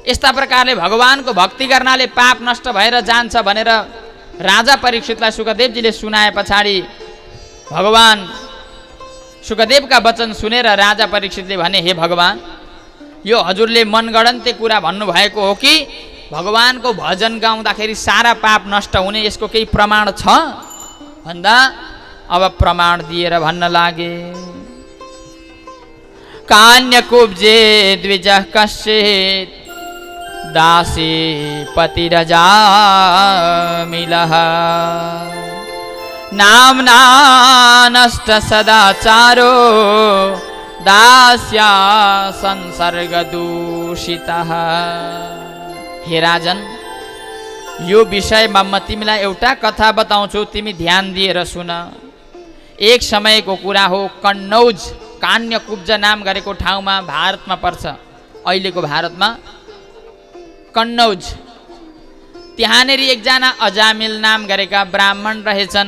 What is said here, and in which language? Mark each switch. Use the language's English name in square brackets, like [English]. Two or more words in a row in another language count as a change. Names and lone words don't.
[Nepali] यस्ता प्रकारले भगवानको भक्ति गर्नाले पाप नष्ट भएर जान्छ भनेर राजा परीक्षितलाई सुखदेवजीले सुनाए पछाडि भगवान सुखदेवका वचन सुनेर राजा परीक्षितले भने, हे भगवान, यो हजुरले मनगढन्ते कुरा भन्नुभएको हो कि भगवानको भजन गाउँदाखेरि सारा पाप नष्ट हुने यसको केही प्रमाण छ भन्दा अब प्रमाण दिएर भन्न लागे। [Sanskrit] कान्यकुब्जे द्विजः कश्चित् दासी पतिरजामिलः नाम्ना नष्ट सदाचारो दास्या संसर्ग दूषितः। [Nepali] हे राजन, यो विषयमा म तिमीलाई एउटा कथा बताउँछु, तिमी ध्यान दिएर सुन। एक समयको कुरा हो, कन्नौज कान्यकुब्ज नाम गरेको ठाउँमा भारतमा पर्छ, अहिलेको भारतमा कन्नौज। त्यहाँनेर एकजना अजामिल नाम गरेका ब्राह्मण रहेछन्।